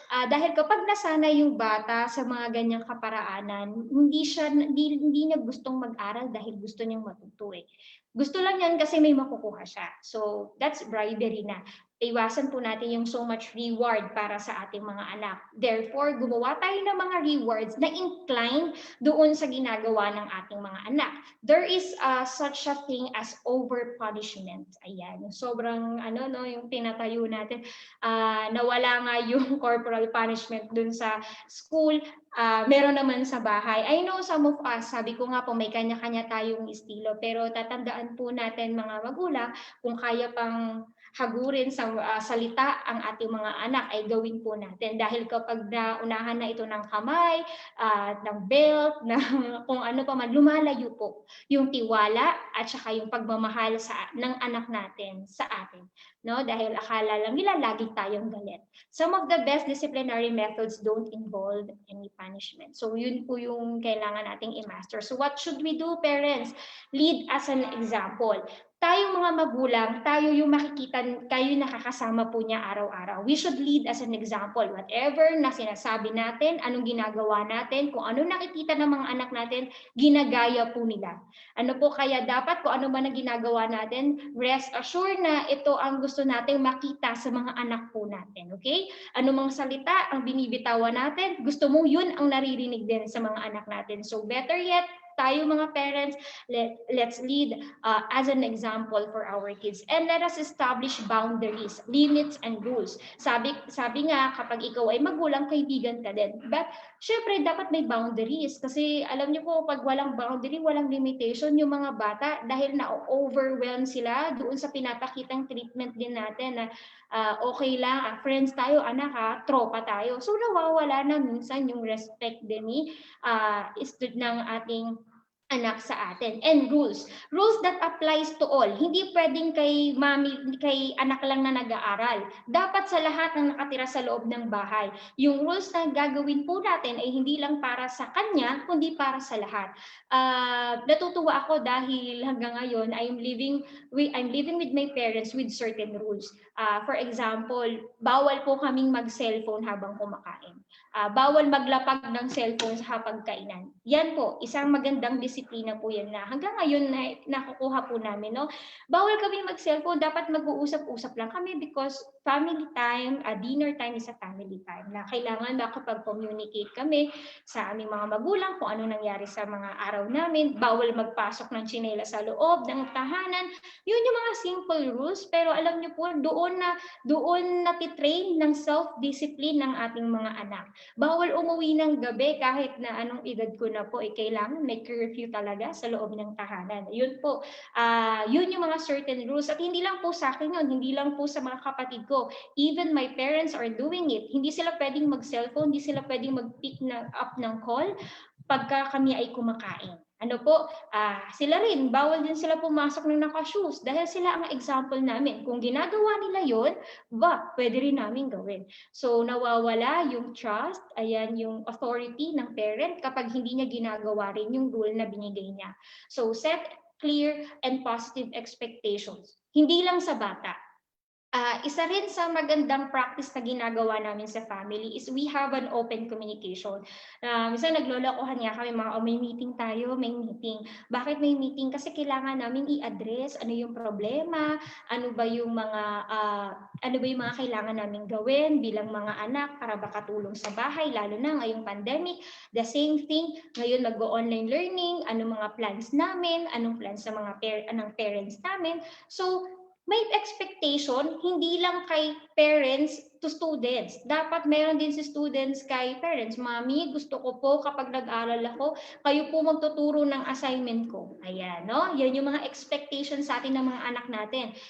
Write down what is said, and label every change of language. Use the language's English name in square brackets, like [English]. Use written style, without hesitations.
[Filipino] Dahil kapag nasanay yung bata sa mga ganyang kaparaanan, hindi niya gustong mag-aral dahil gusto niyang matuto eh. Gusto lang yan kasi may makukuha siya. [English] So that's bribery [Filipino] na. Iwasan po natin yung so much reward para sa ating mga anak. Therefore, gumawa tayo ng mga rewards na incline doon sa ginagawa ng ating mga anak. [English] There is such a thing as over punishment. [Filipino] Ayan, sobrang yung tinatayo natin, nawala nga yung corporal punishment dun sa school, meron naman sa bahay. I know some of us, sabi ko nga po, may kanya-kanya tayong estilo, pero tatandaan po natin mga magulang, kung kaya pang hagurin sa salita ang ating mga anak ay gawin po natin, dahil kapag naunahan na ito ng kamay, ng belt, ng kung ano pa man, lumalayo po yung tiwala at saka yung pagmamahal ng anak natin sa atin, no? Dahil akala lang nila lagi tayong galit. [English] Some of the best disciplinary methods don't involve any punishment. [Filipino] So yun po yung kailangan nating i-master. [English] So what should we do, parents? Lead as an example. [Filipino] Tayong mga magulang, tayo yung makikita, kayo nakakasama po niya araw-araw. [English] We should lead as an example. [Filipino] Whatever na sinasabi natin, anong ginagawa natin, kung ano nakikita ng mga anak natin, ginagaya po nila. Ano po, kaya dapat kung ano man ang ginagawa natin, [English] rest assured [Filipino] na ito ang gusto nating makita sa mga anak po natin. Okay? Ano mang salita ang binibitawan natin, gusto mo yun ang naririnig din sa mga anak natin. [English] So better yet, [Filipino] tayo mga [English] parents, let's lead as an example for our kids, and let us establish boundaries, limits, and rules. [Filipino] Sabi nga, kapag ikaw ay magulang, kaibigan ka din. But syempre dapat may boundaries, kasi alam niyo po, pag walang boundary, walang limitation yung mga bata, dahil na-overwhelm sila doon sa pinapakitang treatment din natin na okay lang, friends tayo, anak tropa tayo. So nawawala na minsan yung respect din ng ating anak sa atin. [English] And rules that applies to all. [Filipino] Hindi pwedeng kay anak lang na nag-aaral. Dapat sa lahat ng nakatira sa loob ng bahay. Yung rules na gagawin po natin ay hindi lang para sa kanya, kundi para sa lahat. Natutuwa ako dahil hanggang ngayon [English] I'm living with my parents with certain rules. For example, [Filipino] bawal po kaming mag-cellphone habang kumakain. Bawal maglapag ng cellphone sa hapagkainan. Yan po, isang magandang disiplina po yan na hanggang ngayon na nakukuha po namin. No? Bawal kami mag-cellphone, dapat mag-uusap-usap lang kami [English] because family time, dinner time is a family time. [Filipino] Na kailangan makapag-communicate kami sa aming mga magulang kung ano nangyari sa mga araw namin. Bawal magpasok ng tsinela sa loob ng tahanan. Yun yung mga simple rules, pero alam niyo po, doon natitrain ng self-discipline ng ating mga anak. Bawal umuwi ng gabi kahit na anong edad ko na po, kailangan may curfew talaga sa loob ng tahanan. Yun po, yun yung mga certain rules. At hindi lang po sa akin yun, hindi lang po sa mga kapatid ko. [English] Even my parents are doing it. [Filipino] Hindi sila pwedeng mag-cellphone, hindi sila pwedeng mag-pick up ng call pagka kami ay kumakain. Ano po, sila rin, bawal din sila pumasok ng naka-shoes dahil sila ang example namin. Kung ginagawa nila yon, pwede rin namin gawin. So nawawala yung trust, ayan yung authority ng parent kapag hindi niya ginagawa rin yung rule na binigay niya. [English] So set clear and positive expectations. [Filipino] Hindi lang sa bata. Isa rin sa magandang practice na ginagawa namin sa family is [English] we have an open communication. [Filipino] Minsan naglolokohan nga kami, may meeting tayo, may meeting. Bakit may meeting? Kasi kailangan namin i-address ano yung problema, ano ba yung mga kailangan namin gawin bilang mga anak para makatulong sa bahay, lalo na ngayong pandemic. The same thing, ngayon mag-online learning, ano mga plans namin, anong plans sa mga parents namin. So, may expectation, hindi lang kay parents to students. Dapat meron din si students kay parents. Mami, gusto ko po kapag nag-aral ako, kayo po magtuturo ng assignment ko. Ayan, no? Yan yung mga expectations sa atin ng mga anak natin.